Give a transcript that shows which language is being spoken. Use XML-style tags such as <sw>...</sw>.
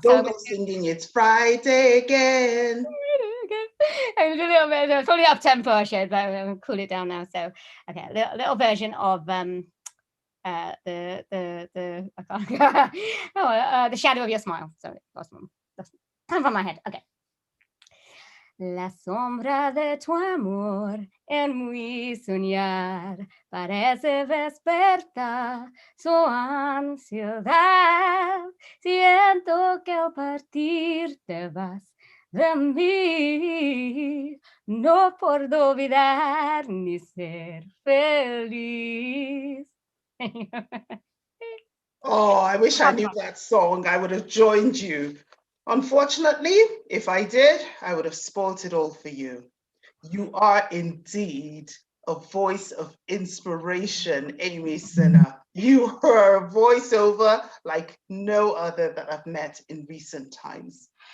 <en>Don't go singing "It's Friday again." It was a little bit, it's probably up tempo shit, but I'll cool it down now. So okay, a little version of the I can't the shadow of your smile. Sorry, lost one. That's kind of on my head. Okay.</en> <es>La sombra de tu amor en mi soñar parece despertar su ansiedad. Siento que al partir te vas de mí. No puedo olvidar ni ser feliz.</es> <en>Oh, I wish I knew that song. I would have joined you. Unfortunately, if I did, I would have spoilt it all for you. You are indeed a voice of inspiration, Amy Sinha. You are a voiceover like no other that I've met in recent times.</en>